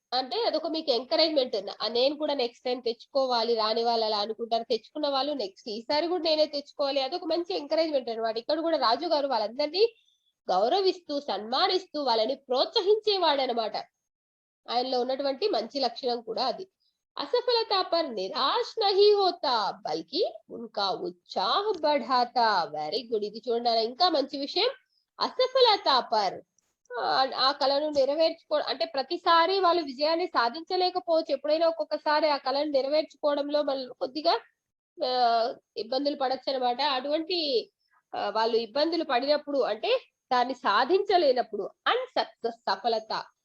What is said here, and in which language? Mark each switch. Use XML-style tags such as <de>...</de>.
<te>అంటే అదొక మీకు ఎంకరేజ్మెంట్. నేను కూడా నెక్స్ట్ టైం తెచ్చుకోవాలి, రాని వాళ్ళు అలా అనుకుంటారు, తెచ్చుకున్న వాళ్ళు నెక్స్ట్ ఈసారి కూడా నేనే తెచ్చుకోవాలి, అదొక మంచి ఎంకరేజ్మెంట్ అనమాట. ఇక్కడ కూడా రాజు గారు వాళ్ళందరినీ గౌరవిస్తూ సన్మానిస్తూ వాళ్ళని ప్రోత్సహించేవాడనమాట. ఆయనలో ఉన్నటువంటి మంచి లక్షణం కూడా అది.</te> <hi>असफलता पर निराश नहीं होता, बल्कि उनका उत्साह बढ़ाता.</hi> <en>very good,</en> <te>ఇది చూడండి ఇంకా మంచి విషయం.</te> <hi>అసఫలత పర్,</hi> <te>ఆ కళను అంటే ప్రతిసారి వాళ్ళు విజయాన్ని సాధించలేకపోవచ్చు. ఎప్పుడైనా ఒక్కొక్కసారి ఆ కళను నెరవేర్చుకోవడంలో మనం కొద్దిగా ఇబ్బందులు పడొచ్చు అనమాట. అటువంటి వాళ్ళు ఇబ్బందులు పడినప్పుడు, అంటే దాన్ని సాధించలేనప్పుడు, అన్సక్సెస్, సఫలత</te>